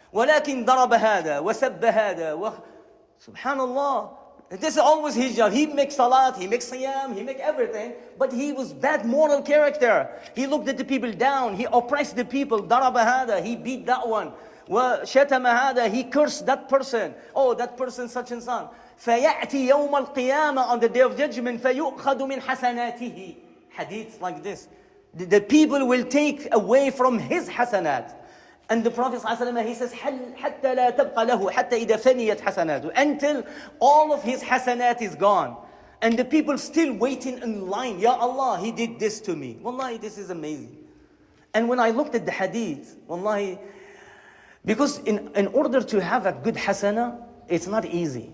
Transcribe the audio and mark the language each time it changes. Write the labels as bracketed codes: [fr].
[ar] ولكن ضرب هذا وسب هذا Subhanallah. [en] This is always his job. He makes salat, he makes siyam, he makes everything. But he was bad moral character. He looked at the people down. He oppressed the people. [ar] ضرب هذا. [en] He beat that one. [ar] وشتم هذا. [en] He cursed that person. Oh, that person such and such. [ar] فيأتي يوم القيامة [en] on the day of judgment [ar] فيؤخذ من حسناته. [en] Hadith like this. The people will take away from his hasanat. And the Prophet ﷺ, he says, [ar] حتى لا تبقى له حتى إذا فنيت حسناته. [en] Until all of his hasanat is gone. And the people still waiting in line. Ya Allah, he did this to me. Wallahi, this is amazing. And when I looked at the hadith, wallahi, because in order to have a good hasana, it's not easy.